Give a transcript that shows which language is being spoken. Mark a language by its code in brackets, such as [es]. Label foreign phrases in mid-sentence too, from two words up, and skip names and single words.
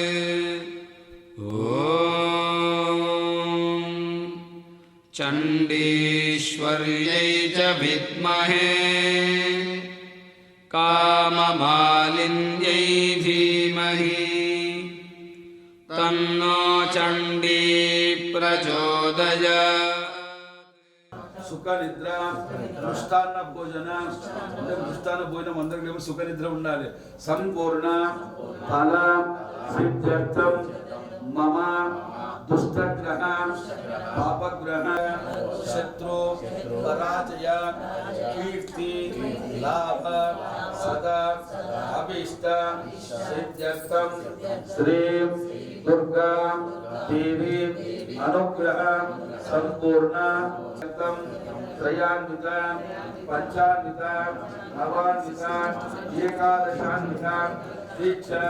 [sa] ॐ चण्डीश्वर्यै च विद्महे काममालिन्यै धीमहि तन्नो चण्डी प्रचोदयात्। [te] సుఖ నిద్ర మృష్టాన్న భోజన అంటే మృష్టాన్న భోజనం అందరికీ సుఖ నిద్ర ఉండాలి. [sa] సంపూర్ణ ఫల సిద్ధ్యర్థం మమ దుష్టగ్రహ పాపగ్రహ శత్రు పరాజయ కీర్తి లాభ సదా అభీష్ట సిద్ధ్యర్థం శ్రీ దుర్గా దేవి అనుగ్రహ సంపూర్ణ త్రయాన్విత పంచాన్విత నవాన్విత ఏకాదశాన్విత దీక్ష